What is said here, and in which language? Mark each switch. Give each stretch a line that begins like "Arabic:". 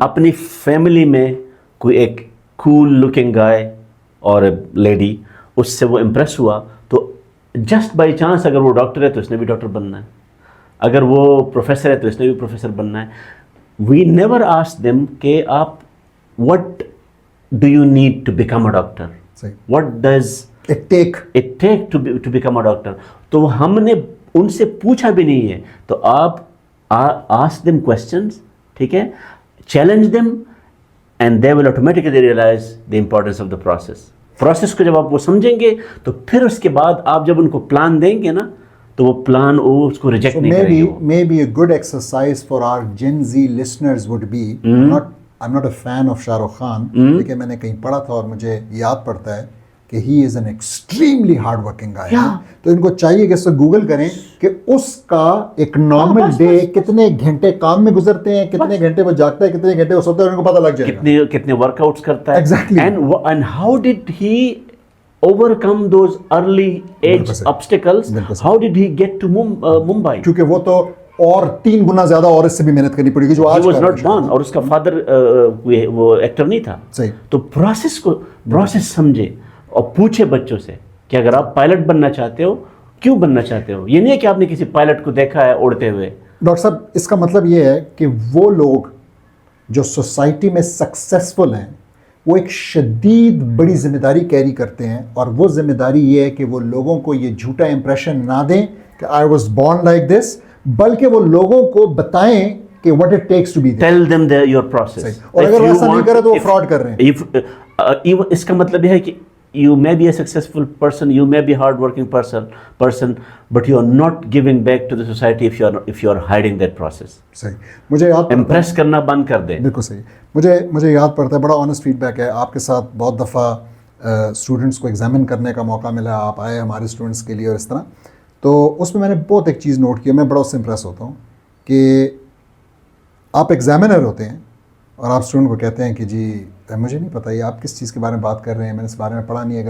Urdu: اپنی فیملی میں کوئی ایک کول لکنگ گائے اور لیڈی, اس سے وہ امپریس ہوا, تو جسٹ بائی چانس اگر وہ ڈاکٹر ہے تو اس نے بھی ڈاکٹر بننا ہے, اگر وہ پروفیسر ہے تو اس نے بھی پروفیسر بننا ہے.
English: we never ask them
Urdu: کہ آپ
English: What do you need to become a doctor? What does it take to become a doctor?
Urdu: تو ہم نے ان سے پوچھا بھی نہیں ہے. تو آپ
English: ask them questions,
Urdu: ٹھیک ہے,
English: challenge them, and they will automatically realize the importance of the process.
Urdu: Process کو جب آپ وہ سمجھیں گے تو پھر اس کے بعد آپ جب ان کو پلان دیں گے نا, تو وہ پلان وہ اس کو ریجیکٹ نہیں کریں گے.
English: maybe a good exercise for our Gen Z listeners would be, I'm not a fan of Shah Rukh Khan,
Urdu: لیکن میں نے کہیں پڑھا تھا اور مجھے یاد پڑتا ہے کہ
English: he is an extremely hard working guy.
Urdu: تو ان کو چاہیے کہ اس سے گوگل کریں کہ اس کا ایک نارمل ڈے کتنے گھنٹے کام میں گزرتے ہیں, کتنے گھنٹے وہ جاگتا ہے, کتنے گھنٹے وہ سوتا ہے, ان کو پتہ لگ جائے گا کتنے ورک آؤٹس کرتا ہے.
English: Exactly. And how did he overcome those early age obstacles? How did he get to Mumbai?
Urdu: کیونکہ وہ تو اور 3 گنا زیادہ اور اس سے بھی محنت کرنی پڑے گی جو آج
English: He was not born,
Urdu: اور اس کا فادر وہ ایکٹر نہیں تھا. صحیح. تو پروسیس سمجھے اور پوچھے بچوں سے کہ اگر آپ پائلٹ بننا چاہتے ہو, کیوں بننا چاہتے ہو. یہ نہیں ہے کہ آپ نے کسی پائلٹ کو دیکھا ہے اڑتے ہوئے. ڈاکٹر صاحب اس کا مطلب یہ ہے کہ وہ لوگ جو سوسائٹی میں سکسیسفل ہیں وہ ایک شدید بڑی ذمہ داری کیری کرتے ہیں, اور وہ ذمہ داری یہ ہے کہ وہ لوگوں کو یہ جھوٹا امپریشن نہ دیں کہ
English: I was born like this,
Urdu: بلکہ وہ لوگوں کو بتائیں کہ
English: what it takes to be there. Tell them your process.
Urdu: اور اگر ایسا نہیں کرے تو وہ فراڈ کر رہے ہیں. اس کا مطلب یہ ہے کہ
English: you may be a successful person, you may be hard working person, but you are not giving back to the society if you are hiding that process.
Urdu: صحیح. مجھے یاد امپریس کرنا بند کر دیں. بالکل صحیح. مجھے یاد پڑتا ہے, بڑا آنیسٹ فیڈ بیک ہے. آپ کے ساتھ بہت دفعہ اسٹوڈنٹس کو ایگزامن کرنے کا موقع ملا, آپ آئے ہمارے اسٹوڈنٹس کے لیے اور اس طرح. تو اس میں نے بہت ایک چیز نوٹ کی, میں بڑا اس سے امپریس ہوتا ہوں کہ آپ ایگزامنر ہوتے ہیں اور آپ اسٹوڈنٹ کو کہتے ہیں کہ جی مجھے نہیں پتا یہ آپ کس چیز کے بارے میں بات کر رہے ہیں, میں نے اس بارے میں پڑھا نہیں ہے.